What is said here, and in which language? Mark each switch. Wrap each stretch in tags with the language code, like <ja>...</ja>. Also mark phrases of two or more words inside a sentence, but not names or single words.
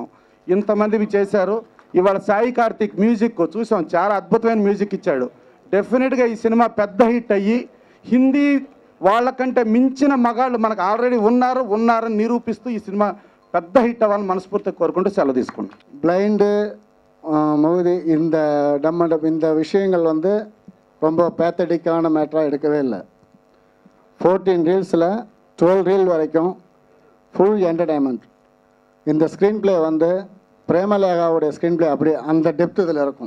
<te>ఇంతమంది చేశారు. ఇవాళ సాయి కార్తిక్ మ్యూజిక్ చూసాం, చాలా అద్భుతమైన మ్యూజిక్ ఇచ్చాడు. డెఫినెట్గా ఈ సినిమా పెద్ద హిట్ అయ్యి హిందీ వాళ్ళకంటే మించిన మగాళ్ళు మనకు ఆల్రెడీ ఉన్నారని నిరూపిస్తూ ఈ సినిమా పెద్ద హిట్ అవ్వాలని మనస్ఫూర్తిగా కోరుకుంటూ செலவு తీసుకుంటాం.</te> <en>blind movie</en> <ta>இந்த விஷயங்கள் வந்து ரொம்ப பேத்தடிக்கான மேட்டராக எடுக்கவே இல்லை. 14 ரீல்ஸில் 12 ரீல் வரைக்கும்</ta> <en>full entertainment.</en> <ta>இந்த</ta> <en>screen play</en> <ta>வந்து பிரேமலேகாவுடைய</ta> <en>screen play</en> <ta>அப்படி அந்த டெப்த் இதில் இருக்கும்.</ta>